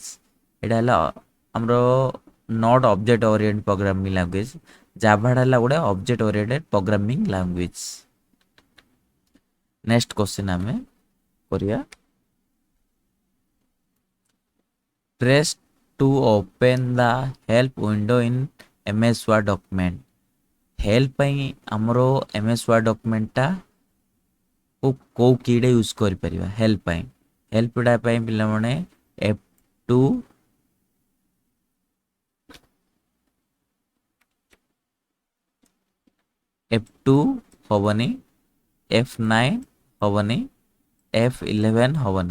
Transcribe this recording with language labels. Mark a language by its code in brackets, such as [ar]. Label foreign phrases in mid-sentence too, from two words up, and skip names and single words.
[or] ଏଇଟା ହେଲା ଆମର [en] not object orient programming language. [or] ଜାଭାଟା ହେଲା ଗୋଟେ [en] object oriented programming language. next question [or] ଆମେ କରିବା, [en] ପ୍ରେସ୍ to open the help window in MS Word document। [or] ହେଲ୍ପ ପାଇଁ ଆମର MS Word ଡକ୍ୟୁମେଣ୍ଟଟା କେଉଁ କି'ଟା ୟୁଜ୍ କରିପାରିବା? ହେଲ୍ପ ପାଇଁ ପିଲାମାନେ F2 ହେବନି, F9 ହେବନି, F11 ହେବନି।